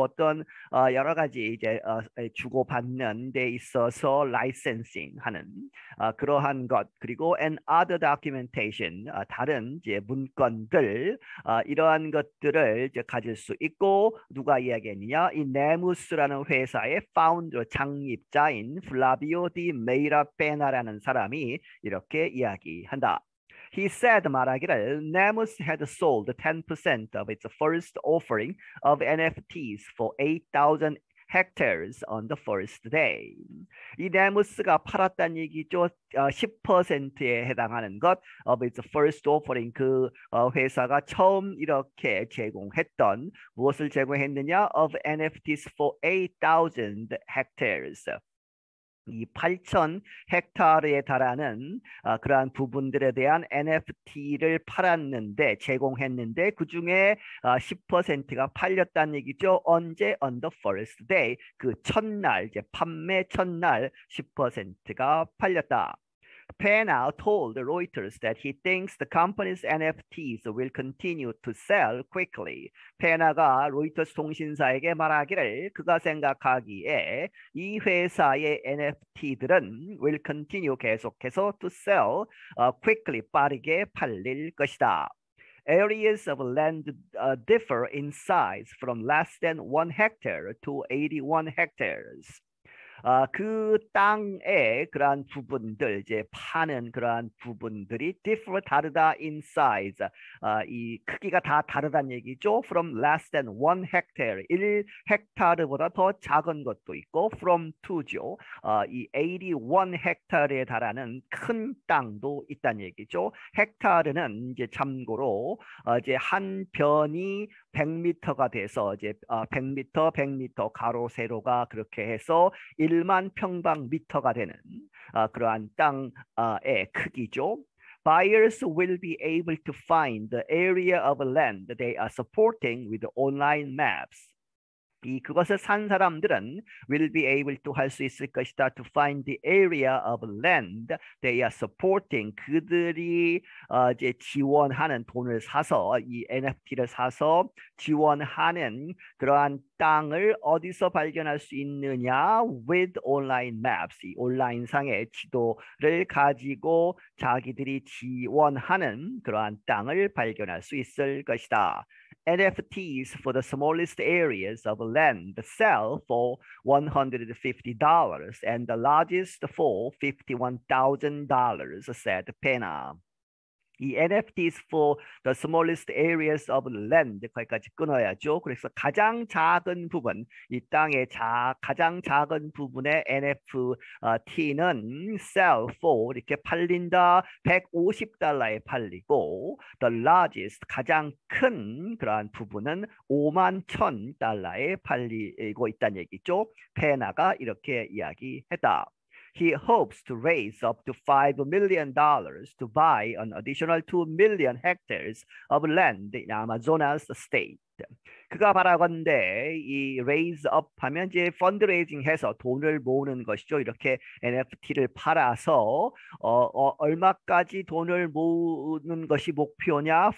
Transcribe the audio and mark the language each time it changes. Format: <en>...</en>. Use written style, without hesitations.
<ko>어떤 여러 가지 이제 주고받는 데 있어서 licensing 하는 그러한 것 그리고</ko> <en>and other documentation</en> <ko>다른 이제 문건들 이러한 것들을 이제 가질 수 있고 누가 이야기했느냐 이 네무스라는 회사의 파운더 창립자인 플라비오 디 메이라 페나라는 사람이 이렇게 이야기한다.</ko> <en>He said</en> <ko>말하기를</ko> <en>Nemus had sold 10% of its first offering of NFTs for 8,000 hectares on the first day.</en> <ko>이 네무스가 팔았다는 얘기죠. 10%에 해당하는 것</ko> <en>of its first offering</en> <ko>그 회사가 처음 이렇게 제공했던 무엇을 제공했느냐</ko> <en>of NFTs for 8,000 hectares.</en> <ko>이 8,000 헥타르에 달하는 그러한 부분들에 대한 NFT를 팔았는데 제공했는데 그 중에 10%가 팔렸다는 얘기죠. 언제?</ko> <en>On the first day.</en> <ko>그 첫날 이제 판매 첫날 10%가 팔렸다.</ko> <en>Pena told Reuters that he thinks the company's NFTs will continue to sell quickly.</en> <ko>페나가 로이터스 통신사에게 말하기를 그가 생각하기에 이 회사의 NFT들은</ko> <en>will continue</en> <ko>계속해서</ko> <en>to sell quickly</en> <ko>빠르게 팔릴 것이다.</ko> <en>Areas of land differ in size from less than 1 hectare to 81 hectares.</en> <ko>그 땅의 그러한 부분들 이제 파는 그러한 부분들이 differ 다르다</ko> <en>in size</en> <ko>이 크기가 다 다르다는 얘기죠.</ko> <en>From less than 1 hectare</en> <ko>1 헥타르보다 더 작은 것도 있고 from to죠. 이 81 헥타르에 달하는 큰 땅도 있다는 얘기죠. 헥타르는 이제 참고로 이제 한 변이 100m가 돼서 이제 100m, 100m 가로 세로가 그렇게 해서 1만 평방미터가 되는 그러한 땅의 크기죠.</ko> <en>Buyers will be able to find the area of land they are supporting with online maps.</en> <ko>그것을 산 사람들은</ko> <en>will be able to</en> <ko>할 수 있을 것이다.</ko> <en>To find the area of land they are supporting.</en> <ko>그들이 이제 지원하는 돈을 사서 이 NFT를 사서 지원하는 그러한 땅을 어디서 발견할 수 있느냐?</ko> <en>With online maps.</en> <ko>이 온라인상의 지도를 가지고 자기들이 지원하는 그러한 땅을 발견할 수 있을 것이다.</ko> <en>NFTs for the smallest areas of land sell for $150 and the largest for $51,000, said Pena. 이 NFTs for the smallest areas of land</en> <ko>거기까지 끊어야죠. 그래서 가장 작은 부분, 이 땅의 가장 작은 부분의 NFT는</ko> <en>sell for</en> <ko>이렇게 팔린다. $150에 팔리고</ko> <en>the largest</en> <ko>가장 큰 그러한 부분은 $51,000에 팔리고 있다는 얘기죠. 페나가 이렇게 이야기했다.</ko> <en>He hopes to raise up to $5 million to buy an additional 2 million hectares of land in Amazonas state.</en> <ko>그가 바라건대 이</ko> <en>raise up</en> <ko>하면 이제 펀드레이징 해서 돈을 모으는 것이죠. 이렇게 NFT를 팔아서 얼마까지 돈을 모으는 것이 목표냐?</ko>